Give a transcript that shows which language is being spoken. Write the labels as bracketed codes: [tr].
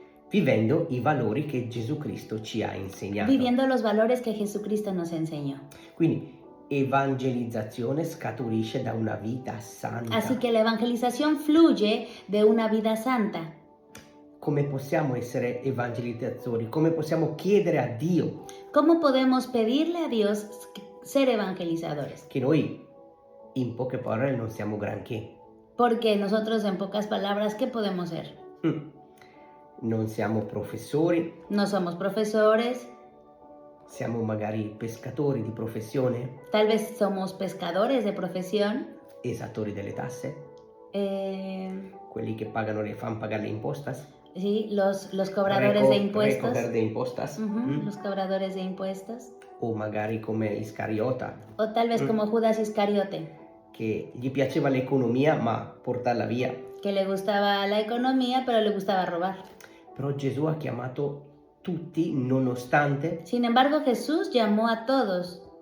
[it] vivendo i valori che Gesù Cristo ci ha insegnato. [es] viviendo los valores que Jesucristo nos enseñó. [it] Quindi evangelizzazione scaturisce da una vita santa. [es] Así que la evangelización fluye de una vida santa. [it] Come possiamo essere evangelizzatori? Come possiamo chiedere a Dio [es] ¿Cómo podemos pedirle a Dios ser evangelizadores? [it] che noi, in poche parole, non siamo granché. [es] Porque nosotros, en pocas palabras, ¿qué podemos ser? [it] Non siamo professori, [es] No somos profesores, [it] siamo magari pescatori di professione, [es] tal vez somos pescadores de profesión, [it] esattori delle tasse, eh, quelli che fanno pagare le impostas, [es] sí, los cobradores de impuestos. recoger de impostas, Los cobradores de impuestos. [it] o magari come Iscariota, [es] O tal vez como Judas Iscariote. [it] che gli piaceva l'economia ma portarla via. [es] que le gustaba la economía, pero le gustaba robar. [it] Però Gesù ha chiamato tutti nonostante [es] Sin embargo, Jesús llamó a todos,